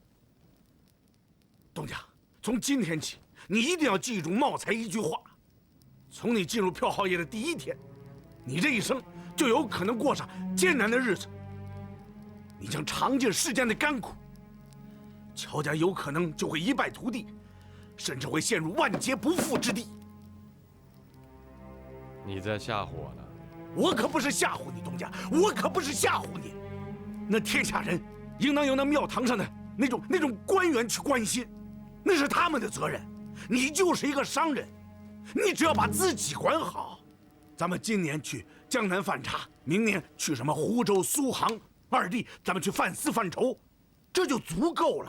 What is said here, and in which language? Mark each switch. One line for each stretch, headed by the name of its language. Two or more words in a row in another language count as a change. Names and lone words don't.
Chinese: 東家，從今天起，你一定要記住茂才一句話：從你進入票號業的第一天，你這一生就有可能過上艱難的日子，你將嘗盡世間的甘苦，喬家有可能就會一敗塗地，甚至會陷入萬劫不復之地。你在嚇唬我呢？我可不是嚇唬你，東家，我可不是嚇唬你。那天下人應當由那廟堂上的那種官員去關心，那是他們的責任。你就是一個商人，你只要把自己管好。咱們今年去江南犯茶，明年去什麼湖州、蘇杭二地，咱們去犯私犯仇，這就足夠了。